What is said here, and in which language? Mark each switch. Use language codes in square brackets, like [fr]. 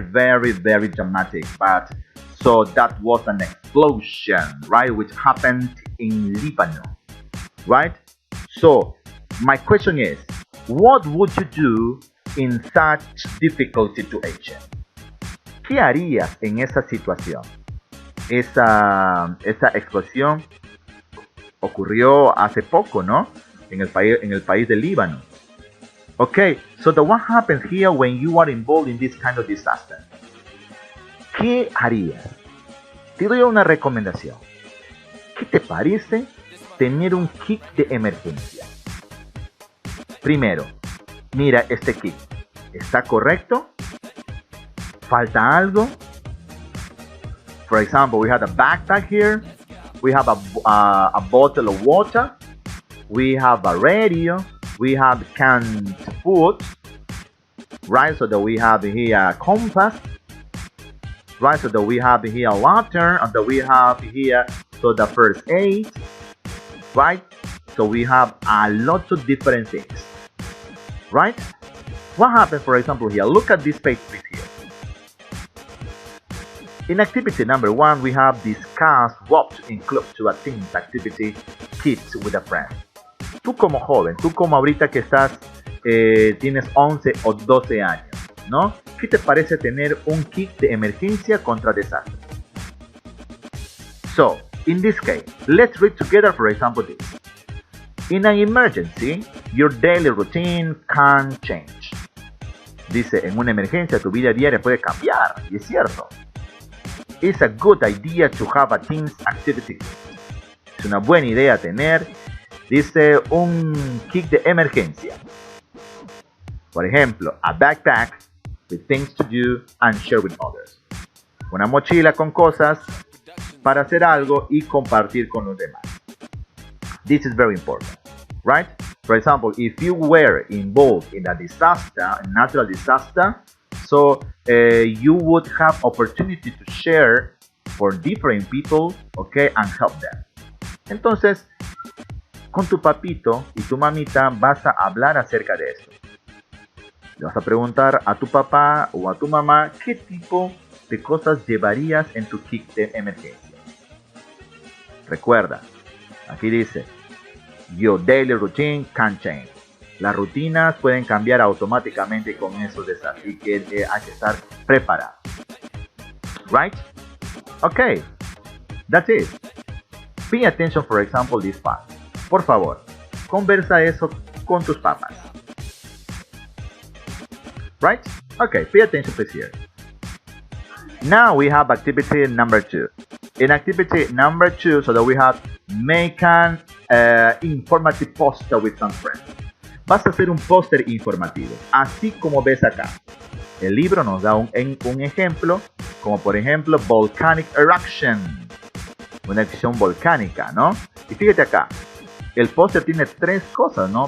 [en] Very dramatic. But so that was an explosion, right? Which happened in Lebanon, right? So my question is, what would you do in such difficult situation? [es] ¿Qué harías en esa situación? Esa explosión ocurrió hace poco, ¿no? En el país del Líbano. [en] Okay, so what happens here when you are involved in this kind of disaster? [es] ¿Qué harías? Te doy una recomendación. ¿Qué te parece tener un kit de emergencia? Primero, mira este kit. ¿Está correcto? ¿Falta algo? [en] For example, we have a backpack here. We have a bottle of water. We have a radio. We have canned food. Right, so that we have here a compass. Right, so that we have here a lantern. And that we have here so the first aid. Right, so we have a lot of different things. Right, what happens, for example, here? Look at this page here. In activity number 1, we have discussed what to include to a team's activity kits with a friend. [es] Tú como joven, tú como ahorita que estás, tienes 11 o 12 años, ¿no? ¿Qué te parece tener un kit de emergencia contra desastres? [en] So, in this case, let's read together, for example, this. In an emergency, your daily routine can change. [es] Dice, en una emergencia tu vida diaria puede cambiar, y es cierto. [en] It's a good idea to have a team's activity kit. [es] Es una buena idea tener, dice, un kit de emergencia. Por ejemplo, [en] a backpack with things to do and share with others. [es] Una mochila con cosas para hacer algo y compartir con los demás. [en] This is very important, right? For example, if you were involved in a disaster, a natural disaster, so you would have opportunity to share for different people, okay, and help them. [es] Entonces, con tu papito y tu mamita vas a hablar acerca de esto. Le vas a preguntar a tu papá o a tu mamá qué tipo de cosas llevarías en tu kit de emergencia. Recuerda, aquí dice, [en] your daily routine can change. [es] Las rutinas pueden cambiar automáticamente con esos desastres y que hay que estar preparado. [en] Right? Okay, that's it. Pay attention, for example, this part. [es] Por favor, conversa eso con tus papás. [en] Right? Okay, pay attention please here. Now we have activity number 2. In activity number 2, so that we have make an informative poster with some friends. [es] Vas a hacer un póster informativo, así como ves acá. El libro nos da un ejemplo, como por ejemplo [en] volcanic eruption, [es] una erupción volcánica, ¿no? Y fíjate acá, el póster tiene 3 cosas, ¿no?